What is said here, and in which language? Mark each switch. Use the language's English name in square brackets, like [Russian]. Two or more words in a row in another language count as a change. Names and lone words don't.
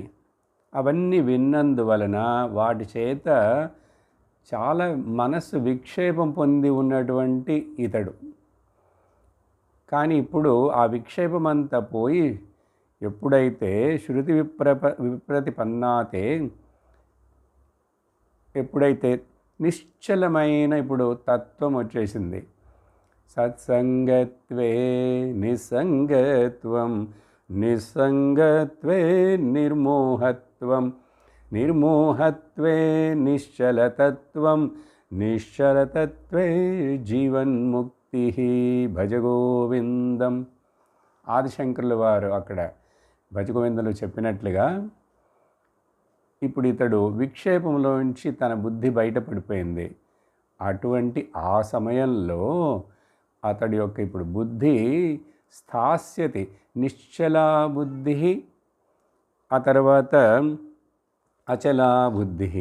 [Telugu] అవన్నీ విన్నందువలన వాటి చేత చాలా మనస్సు విక్షేపం పొంది ఉన్నటువంటి ఇతడు. కానీ ఇప్పుడు ఆ విక్షేపం అంతా పోయి ఎప్పుడైతే [Sanskrit] శృతి విప్రతిపన్నాతే, [Telugu] ఎప్పుడైతే నిశ్చలమైన ఇప్పుడు తత్వం వచ్చేసింది, [Sanskrit] సత్సంగత్వే నిస్సంగత్వం నిస్సంగత్వే నిర్మోహత్వం నిర్మోహత్వే నిశ్చలతత్వం నిశ్చలతత్వే జీవన్ముక్తి భజగోవిందం. [Telugu] ఆదిశంకరుల వారు అక్కడ భజగోవిందంలో చెప్పినట్లుగా ఇప్పుడు ఇతడు విక్షేపంలోంచి తన బుద్ధి బయటపడిపోయింది. అటువంటి ఆ సమయంలో అతడి యొక్క ఇప్పుడు [Sanskrit] బుద్ధి స్థాస్యతి నిశ్చలా బుద్ధి, [Telugu] ఆ తర్వాత [Sanskrit] అచలా బుద్ధి.